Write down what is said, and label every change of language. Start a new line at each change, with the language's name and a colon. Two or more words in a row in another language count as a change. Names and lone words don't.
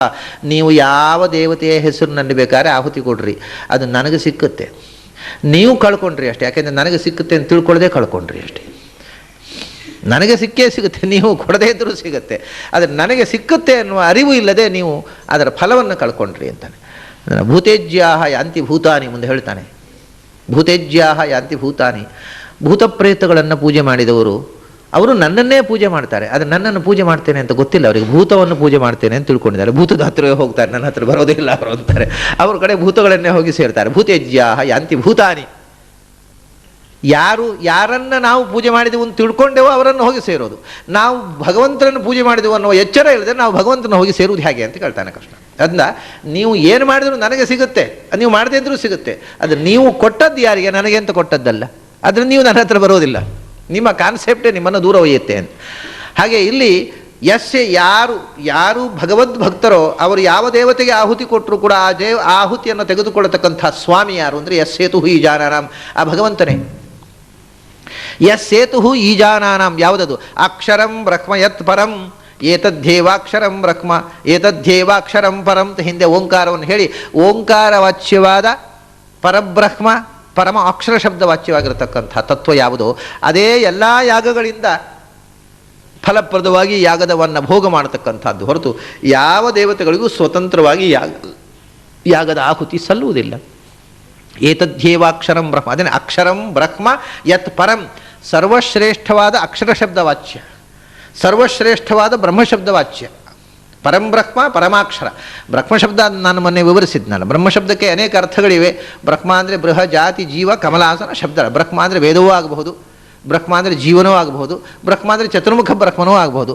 Kannada: ನೀವು ಯಾವ ದೇವತೆಯ ಹೆಸರಿನಲ್ಲಿ ಬೇಕಾದ್ರೆ ಆಹುತಿ ಕೊಡ್ರಿ, ಅದು ನನಗೆ ಸಿಕ್ಕುತ್ತೆ. ನೀವು ಕಳ್ಕೊಂಡ್ರಿ ಅಷ್ಟೇ, ಯಾಕೆಂದರೆ ನನಗೆ ಸಿಕ್ಕುತ್ತೆ ಅಂತ ತಿಳ್ಕೊಳ್ಳದೆ ಕಳ್ಕೊಂಡ್ರಿ ಅಷ್ಟೇ. ನನಗೆ ಸಿಕ್ಕೇ ಸಿಗುತ್ತೆ, ನೀವು ಕೊಡದೇ ಇದ್ದರೂ ಸಿಗುತ್ತೆ. ಆದರೆ ನನಗೆ ಸಿಕ್ಕುತ್ತೆ ಅನ್ನುವ ಅರಿವು ಇಲ್ಲದೆ ನೀವು ಅದರ ಫಲವನ್ನು ಕಳ್ಕೊಂಡ್ರಿ ಅಂತಾನೆ.
Sanskrit: ಭೂತೇಜ್ಯಾಹ ಯಾಂತಿ ಭೂತಾನಿ
Kannada: ಮುಂದೆ ಹೇಳ್ತಾನೆ.
Sanskrit: ಭೂತೇಜ್ಯಾಹ ಯಾಂತಿ ಭೂತಾನಿ.
Kannada: ಭೂತ ಪ್ರೇತಗಳನ್ನು ಪೂಜೆ ಮಾಡಿದವರು ಅವರು ನನ್ನನ್ನೇ ಪೂಜೆ ಮಾಡ್ತಾರೆ, ಆದರೆ ನನ್ನನ್ನು ಪೂಜೆ ಮಾಡ್ತೇನೆ ಅಂತ ಗೊತ್ತಿಲ್ಲ ಅವರಿಗೆ. ಭೂತವನ್ನು ಪೂಜೆ ಮಾಡ್ತೇನೆ ಅಂತ ತಿಳ್ಕೊಂಡಿದ್ದಾರೆ. ಭೂತದ ಹತ್ತಿರವೇ ಹೋಗ್ತಾರೆ, ನನ್ನ ಹತ್ರ ಬರೋದಿಲ್ಲ ಅವರು ಅಂತಾರೆ. ಅವ್ರ ಕಡೆ ಭೂತಗಳನ್ನೇ ಹೋಗಿ ಸೇರ್ತಾರೆ.
Sanskrit: ಭೂತೇಜ್ಯಾಹ ಯಾಂತಿ ಭೂತಾನಿ.
Kannada: ಯಾರನ್ನು ನಾವು ಪೂಜೆ ಮಾಡಿದೆವು ಅಂತ ತಿಳ್ಕೊಂಡೆವೋ ಅವರನ್ನು ಹೋಗಿ ಸೇರೋದು. ನಾವು ಭಗವಂತನನ್ನು ಪೂಜೆ ಮಾಡಿದೆವು ಅನ್ನೋ ಎಚ್ಚರ ಇಲ್ಲದೆ ನಾವು ಭಗವಂತನ ಹೋಗಿ ಸೇರುವುದು ಹೇಗೆ ಅಂತ ಕೇಳ್ತಾನೆ ಕೃಷ್ಣ. ಅದನ್ನ ನೀವು ಏನು ಮಾಡಿದ್ರು ನನಗೆ ಸಿಗುತ್ತೆ, ನೀವು ಮಾಡದೇ ಇದ್ರೂ ಸಿಗುತ್ತೆ. ಅದು ನೀವು ಕೊಟ್ಟದ್ದು ಯಾರಿಗೆ? ನನಗೆ ಅಂತ ಕೊಟ್ಟದ್ದಲ್ಲ. ಆದರೆ ನೀವು ನನ್ನ ಹತ್ರ ಬರೋದಿಲ್ಲ, ನಿಮ್ಮ ಕಾನ್ಸೆಪ್ಟೇ ನಿಮ್ಮನ್ನು ದೂರ ಒಯ್ಯುತ್ತೆ ಅಂತ. ಹಾಗೆ ಇಲ್ಲಿ ಯಾರು ಭಗವದ್ ಭಕ್ತರೋ ಅವರು ಯಾವ ದೇವತೆಗೆ ಆಹುತಿ ಕೊಟ್ಟರು ಕೂಡ ಆ ಆಹುತಿಯನ್ನು ತೆಗೆದುಕೊಳ್ಳತಕ್ಕಂಥ ಸ್ವಾಮಿ ಯಾರು ಅಂದರೆ
Sanskrit: ಯಸ್ಸೇತು ಈಜಾನಾನಾಂ,
Kannada: ಆ ಭಗವಂತನೇ.
Sanskrit: ಯಸ್ಸೇತು ಈಜಾನಾನಾಂ ಯಾವುದದು? ಅಕ್ಷರಂ ಬ್ರಹ್ಮ ಯತ್ ಪರಂ ಏತದ್ಧೇವಾಕ್ಷರಂ ಬ್ರಹ್ಮ ಏತದ್ಧೇವಾಕ್ಷರಂ ಪರಂ
Kannada: ಅಂತ ಹಿಂದೆ ಓಂಕಾರವನ್ನು ಹೇಳಿ, ಓಂಕಾರ ವಾಚ್ಯವಾದ ಪರಬ್ರಹ್ಮ ಪರಮ ಅಕ್ಷರ ಶಬ್ದ ವಾಚ್ಯವಾಗಿರತಕ್ಕಂಥ ತತ್ವ ಯಾವುದೋ ಅದೇ ಎಲ್ಲ ಯಾಗಗಳಿಂದ ಫಲಪ್ರದವಾಗಿ ಯಾಗದವನ್ನು ಭೋಗ ಮಾಡತಕ್ಕಂಥದ್ದು ಹೊರತು ಯಾವ ದೇವತೆಗಳಿಗೂ ಸ್ವತಂತ್ರವಾಗಿ ಯಾಗದ ಆಹುತಿ ಸಲ್ಲುವುದಿಲ್ಲ.
Sanskrit: ಏತದ್ಧೇವಾಕ್ಷರಂ ಬ್ರಹ್ಮ, ಅದೇ ಅಕ್ಷರಂ ಬ್ರಹ್ಮ ಯತ್ ಪರಂ,
Kannada: ಸರ್ವಶ್ರೇಷ್ಠವಾದ ಅಕ್ಷರ ಶಬ್ದ ವಾಚ್ಯ, ಸರ್ವಶ್ರೇಷ್ಠವಾದ ಬ್ರಹ್ಮಶಬ್ದ ವಾಚ್ಯ.
Sanskrit: ಪರಂ ಬ್ರಹ್ಮ ಪರಮಾಕ್ಷರ.
Kannada: ಬ್ರಹ್ಮಶಬ್ದ ನಾನು ಮೊನ್ನೆ ವಿವರಿಸಿದ್ನಲ್ಲ. ಬ್ರಹ್ಮಶಬ್ದಕ್ಕೆ ಅನೇಕ ಅರ್ಥಗಳಿವೆ. ಬ್ರಹ್ಮ ಅಂದರೆ ಬೃಹ ಜಾತಿ ಜೀವ ಕಮಲಾಸನ ಶಬ್ದ. ಬ್ರಹ್ಮ ಅಂದರೆ ವೇದವೂ ಆಗಬಹುದು, ಬ್ರಹ್ಮ ಅಂದರೆ ಜೀವನವೂ ಆಗಬಹುದು, ಬ್ರಹ್ಮ ಅಂದರೆ ಚತುರ್ಮುಖ ಬ್ರಹ್ಮನೂ ಆಗಬಹುದು.